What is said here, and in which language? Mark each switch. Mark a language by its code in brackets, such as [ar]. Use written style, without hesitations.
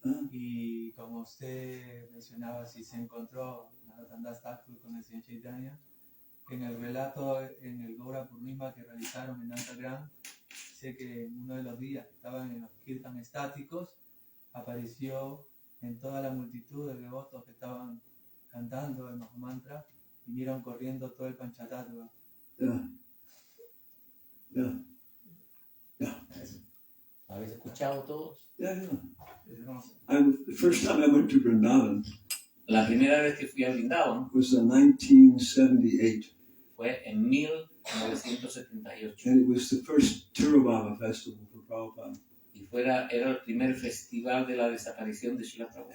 [es] Y como usted mencionaba, si se encontró Raghunatha Thakur con el señor Chaitanya, en el relato, en el Gaura Purnima que realizaron en Nantagram, dice que en uno de los días que estaban en los kirtan estáticos, apareció en toda la multitud de devotos que estaban cantando el Mahamantra, vinieron corriendo todo el Panchatattva. ¿Habéis escuchado todos? [en] Yeah. [es] Es hermoso. [en] The first time I went to Vrindavan [es] La primera vez que fui a Vrindavan [en] was in 1978. [es] fue en 1978. [en] And it was the first Theravada festival for Prabhupada. [es] Y era el primer festival de la desaparición de Śrīla Prabhupada.